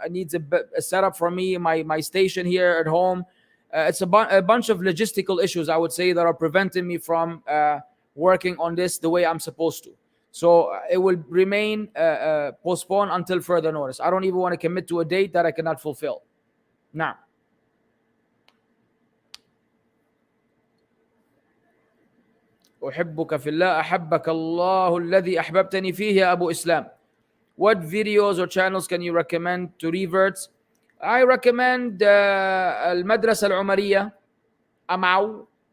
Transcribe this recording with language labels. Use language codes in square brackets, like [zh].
[en] It needs a setup for me, my station here at home. It's a bunch of logistical issues, I would say, that are preventing me from working on this the way I'm supposed to. So it will remain postponed until further notice. I don't even want to commit to a date that I cannot fulfill. [ar] Now, أحبك في الله أحبك الله الذي أحببتني فيه يا أبو إسلام. [en] What videos or channels can you recommend to reverts? I recommend المدرسة العمرية, أمعو.